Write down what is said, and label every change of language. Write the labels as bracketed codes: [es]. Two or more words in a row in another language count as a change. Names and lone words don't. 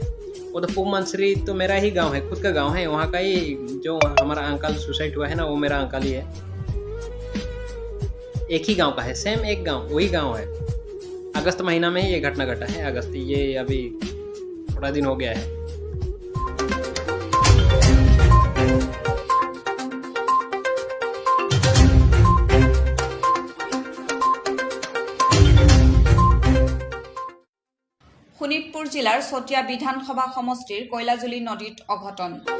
[hi] वो तो पूप मंसरी तो मेरा ही गांव है, खुद का गांव है। वहाँ का ही जो हमारा अंकल सुसाइड हुआ है ना वो मेरा अंकल ही है। एक ही गांव का है, सेम एक गांव, वही गांव है। अगस्त महीना में ही ये घटना घटा है। अगस्त, ये अभी थोड़ा दिन हो गया है। [as] শোণিতপুৰ জিলাৰ চতিয়া বিধানসভা সমষ্টিৰ কৈলাজুলি নদীত অঘটন।